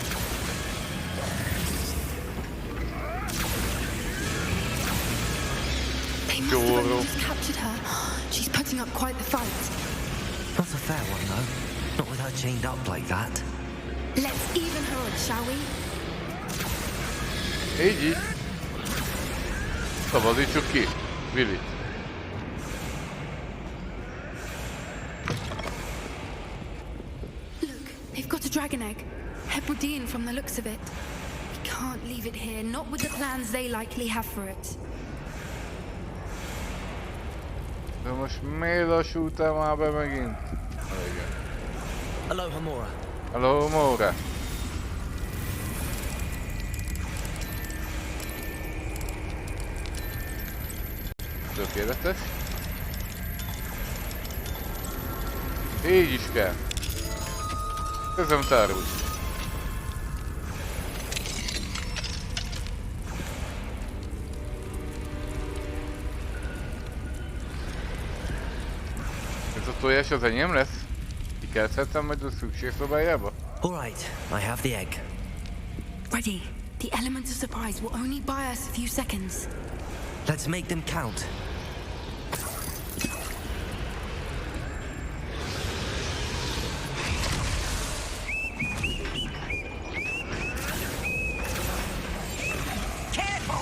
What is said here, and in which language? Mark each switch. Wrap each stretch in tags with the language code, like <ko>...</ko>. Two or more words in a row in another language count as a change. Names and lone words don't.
<en>They must have only just captured her. She's putting up quite the fight. Not a fair one, though. Not with her chained up like that. Let's even her odds, shall we?</en> <hu>Így. Szabadítsuk ki. Willit.</hu> <en>Look, they've got a dragon egg. Hebridean from the looks of it. We can't leave it here, not with the plans they likely have for it.</en> <hu>De most miért lassúltál már be megint? Igen.</hu> <en>Hello, Hamora.</en> <hu>Hello, Mora. Tökéletes. Így is kell. Közöm tárul. Ez a tojás az enyém lesz? Kikelthetem majd a szükségszobájába?</hu> <en>All right, I have the egg. Ready. The element of surprise will only buy us a few seconds. Let's make them count. Careful!</en>